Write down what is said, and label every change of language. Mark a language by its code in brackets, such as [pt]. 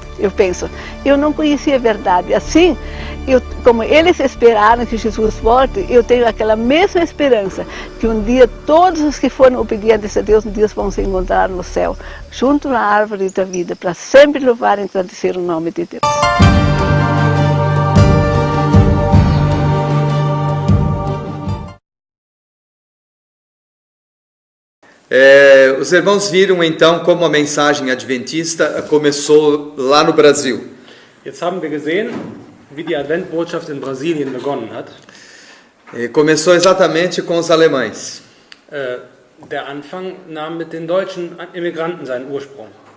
[pt] Eu penso, eu não conhecia a verdade. Assim, como eles esperaram que Jesus volte, eu tenho aquela mesma esperança que um dia todos os que foram obedientes a Deus, um dia vão se encontrar no céu, junto à árvore da vida, para sempre louvar e agradecer o nome de Deus. Os irmãos viram então como a mensagem adventista começou lá no Brasil. [de] Jetzt haben wir gesehen, wie die Adventbotschaft in Brasilien begonnen hat. [pt] Começou exatamente com os alemães. [de] Der Anfang nahm mit den deutschen Immigranten seinen Ursprung.